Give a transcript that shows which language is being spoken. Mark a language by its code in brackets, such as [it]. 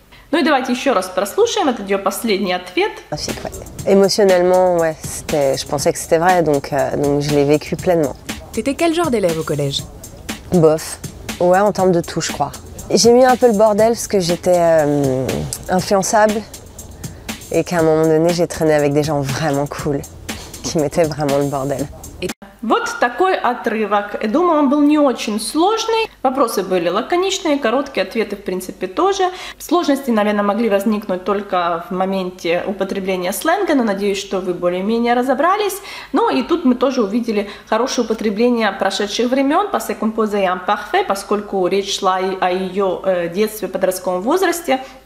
[ru] Ну и давайте еще раз прослушаем, это ее последний ответ. [fr] Ouais. Émotionnellement, ouais, je pensais que c'était vrai, donc je l'ai vécu pleinement. T'étais quel genre d'élève au collège? Bof. Ouais, en termes de tout, je crois. J'ai mis un peu le bordel parce que j'étais influençable et qu'à un moment donné, j'ai traîné avec des gens vraiment cool qui mettaient vraiment le bordel. [ru] Вот такой отрывок. Думаю, он был не очень сложный. Вопросы были лаконичные, короткие, ответы, в принципе, тоже. Сложности, наверное, могли возникнуть только в моменте употребления сленга, но надеюсь, что вы более-менее разобрались. Ну и тут мы тоже увидели хорошее употребление прошедших времен, passé composé et imparfait, поскольку речь шла и о ее детстве, подростковом возрасте.